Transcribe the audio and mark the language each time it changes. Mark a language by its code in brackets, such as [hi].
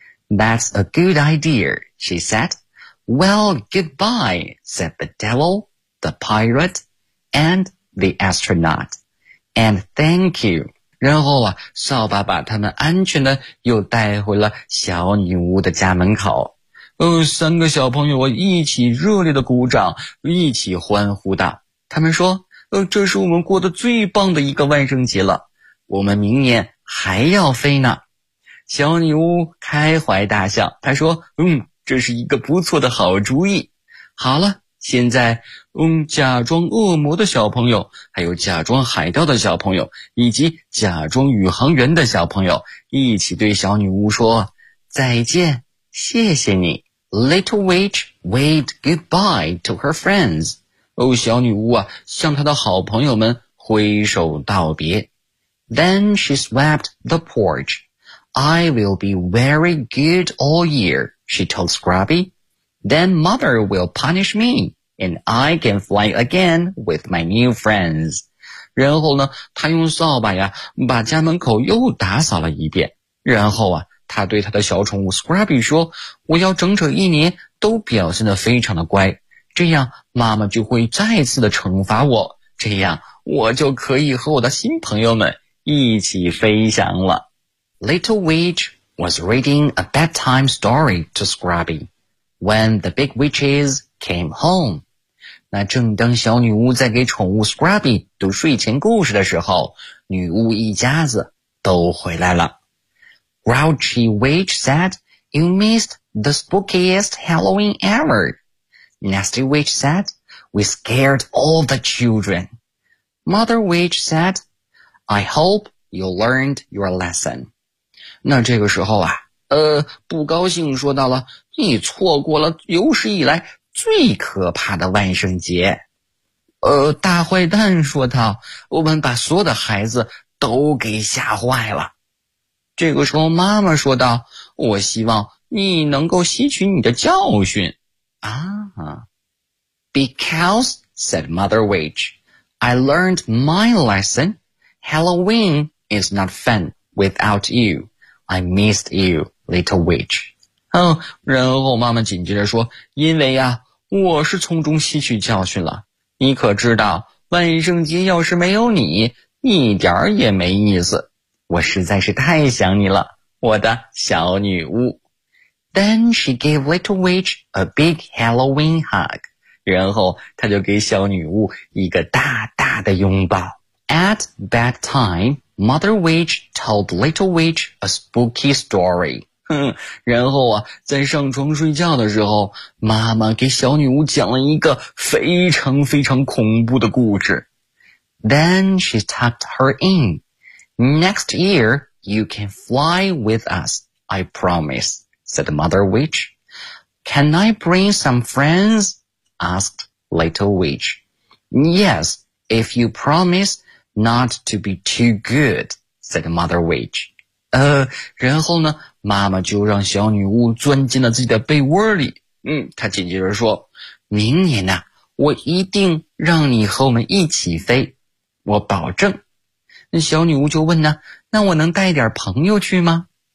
[en] That's a good idea, she said. Well, goodbye, said the devil, the pirate, and the astronaut. And thank you. [zh] 然后啊，扫把把他们安全的又带回了小女巫的家门口。三个小朋友一起热烈的鼓掌，一起欢呼道。他们说，这是我们过得最棒的一个万圣节了，我们明年还要飞呢。小女巫开怀大笑，她说，这是一个不错的好主意。好了，现在假装恶魔的小朋友，还有假装海盗的小朋友，以及假装宇航员的小朋友，一起对小女巫说再见，谢谢你。 [en] Little Witch waved goodbye to her friends。 [zh] 小女巫啊，向她的好朋友们挥手道别。 [en] Then she swept the porch。 I will be very good all year, she told Scrubby。 Then mother will punish me, and I can fly again with my new friends. [zh] 然后呢，他用扫把呀，把家门口又打扫了一遍。然后啊，他对他的小宠物 Scrubby 说，我要整整一年都表现得非常的乖，这样妈妈就会再次的惩罚我，这样我就可以和我的新朋友们一起飞翔了。 [en] Little Witch was reading a bedtime story to Scrubby. When the big witches came home. [zh] 那正当小女巫在给宠物 Scrubby 读睡前故事的时候，女巫一家子都回来了。 [en] Grouchy Witch said, You missed the spookiest Halloween ever. Nasty Witch said, We scared all the children. Mother Witch said, I hope you learned your lesson. [zh] 那这个时候啊，不高兴说到了，你错过了有史以来最可怕的万圣节。大坏蛋说道，我们把所有的孩子都给吓坏了。这个时候妈妈说道，我希望你能够吸取你的教训。 [en] Because, said Mother Witch, I learned my lesson. Halloween is not fun without you. I missed you, little witch. [zh] 然后妈妈紧接着说，因为呀，我是从中吸取教训了，你可知道万圣节要是没有你，一点儿也没意思，我实在是太想你了，我的小女巫。 [en] Then she gave Little Witch a big Halloween hug. [zh] 然后她就给小女巫一个大大的拥抱。 [en] At bedtime, Mother Witch told Little Witch a spooky story. [zh] 然后啊，在上床睡觉的时候，妈妈给小女巫讲了一个非常非常恐怖的故事。 [en] Then she tucked her in. Next year, you can fly with us, I promise, said Mother Witch. Can I bring some friends? Asked Little Witch. Yes, if you promise not to be too good, said Mother Witch. [zh] 然后呢，妈妈就让小女巫钻进了自己的被窝里。她紧接着说，明年呢，我一定让你和我们一起飞，我保证。那小女巫就问呢，那我能带点朋友去吗？